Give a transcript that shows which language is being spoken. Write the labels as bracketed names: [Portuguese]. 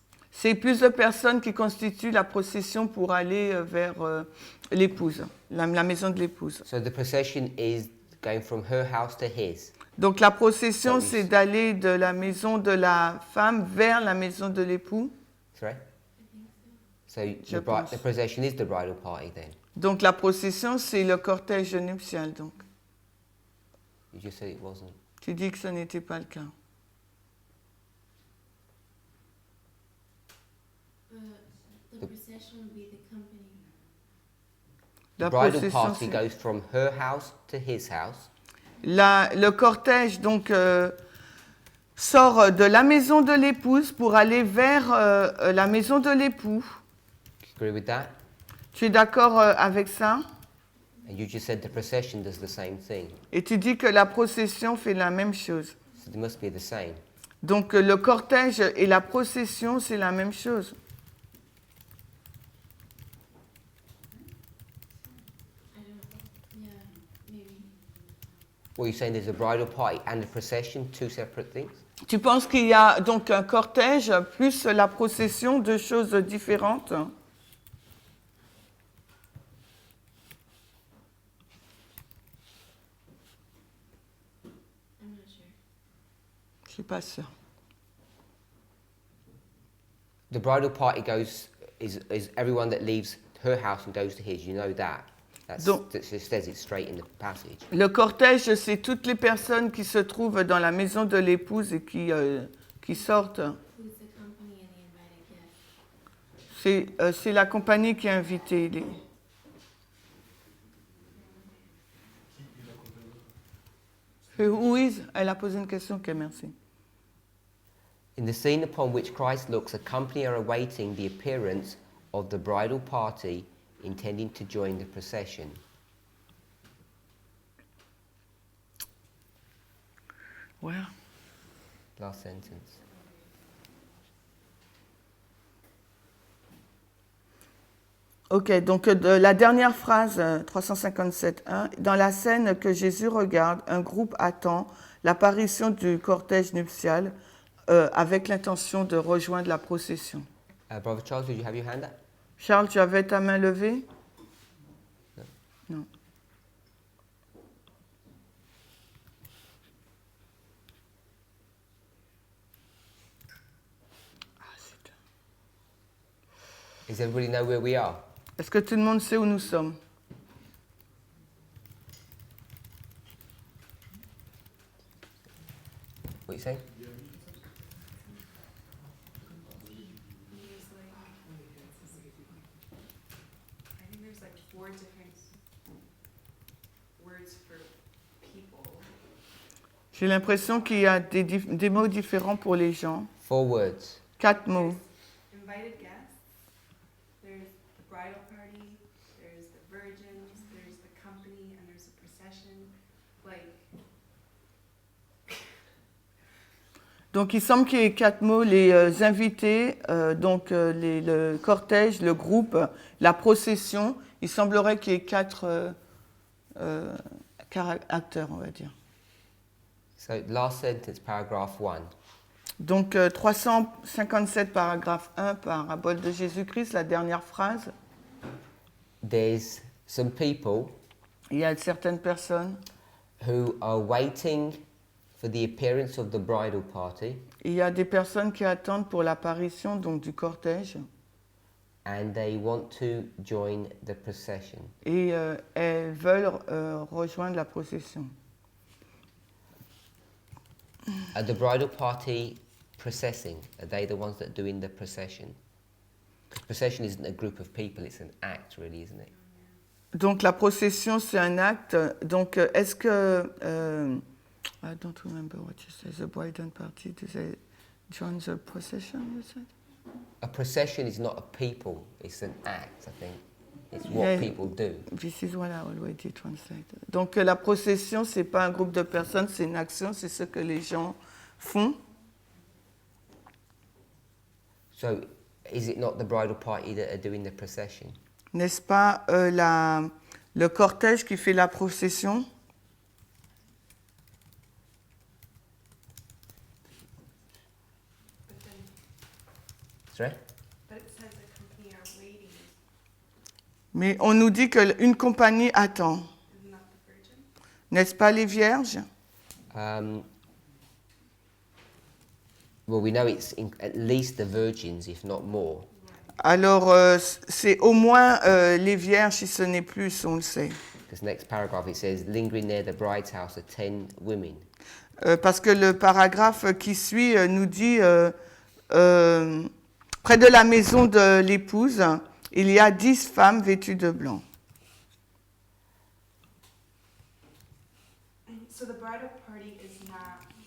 [French] C'est plus de personnes qui constituent la procession pour aller vers l'épouse, la maison de l'épouse. [English] So the procession is going from her house to his. [French] Donc la procession, c'est d'aller de la maison de la femme vers la maison de l'époux. [English] Sorry? So the procession is the bridal party then? [French] Donc la procession, c'est le cortège nuptial. Donc. [English] You just said it wasn't. [French] Tu dis que ce n'était pas le cas. [English] The procession would be the company. The bridal party goes from her house to his house. [French] Le cortège, donc, sort de la maison de l'épouse pour aller vers la maison de l'époux. [English] Agree with that? [French] Tu es d'accord avec ça? [English] And you just said the procession does the same thing. [French] Et tu dis que la procession fait la même chose. [English] So they must be the same. [French] Donc le cortège et la procession, c'est la même chose. [English] I don't know. Yeah, maybe. What you're saying, there's a bridal party and a procession, two separate things? [French] Tu penses qu'il y a donc un cortège plus la procession, deux choses différentes? [English] I'm not sure. [French] Je ne suis pas sûre. [English] The bridal party is everyone that leaves her house and goes to his. You know that. That says it straight in the passage. [French] Le cortège, c'est toutes les personnes qui se trouvent dans la maison de l'épouse et qui sortent. [English] Who's the company and the invited guest? [French] C'est la compagnie qui a invité. [English] Who is? [French] Elle a posé une question. Ok, merci. [English] In the scene upon which Christ looks, a company are awaiting the appearance of the bridal party, intending to join the procession. [French] Ouais. [English] Last sentence. [French] Ok, donc la dernière phrase, 357.1, dans la scène que Jésus regarde, un groupe attend l'apparition du cortège nuptial avec l'intention de rejoindre la procession. [English] Brother Charles, did you have your hand up? [French] Charles, tu avais ta main levée? Non. [English] Does everybody know where we are? [French] Est-ce que tout le monde sait où nous sommes? [English] What are you saying? I think there's like 4 different words for people. [French] J'ai l'impression qu'il y a des mots différents pour les gens. [English] 4 words. [French] 4 mots. [English] Invited guests, there's the bridal party, there's the virgins, there's the company, and there's a procession. Like, [French] Donc il semble qu'il y ait 4 mots, les invités, le cortège, le groupe, la procession. Il semblerait qu'il y ait 4 acteurs, on va dire. [English] So last sentence, paragraph 1. [French] Donc 357 paragraphe 1, parabole de Jésus-Christ, la dernière phrase. [English] There's some people [French] Il y a certaines personnes, [English] who are waiting for the appearance of the bridal party, [French] il y a des personnes qui attendent pour l'apparition donc du cortège [English] and they want to join the procession. [French] et elles veulent rejoindre la procession. [English] Are the bridal party processing? Are they the ones that are doing the procession? Because procession isn't a group of people, it's an act really, isn't it? [French] Donc la procession, c'est un acte. Donc est-ce que... [English] I don't remember what you said. The bridal party, do they join the procession, you said? A procession is not a people, it's an act, I think. It's Yeah. what people do. This is what I already translated. [French] Donc la procession, c'est pas un groupe de personnes, c'est une action, c'est ce que les gens font. [English] So is it not the bridal party that are doing the procession? [French] N'est-ce pas le cortège qui fait la procession? [English] but then, Sorry? but it says the company are waiting. [French] Mais on nous dit qu'une compagnie attend. [English] Isn't that the virgin? [French] N'est-ce pas les vierges? [English] Well, we know it's at least the virgins, if not more. [French] Alors, c'est au moins les vierges, si ce n'est plus, on le sait. [English] Because next paragraph it says, lingering near the bride's house are 10 women. [French] Parce que le paragraphe qui suit nous dit près de la maison de l'épouse, il y a 10 femmes vêtues de blanc. [English] So the bridal party is not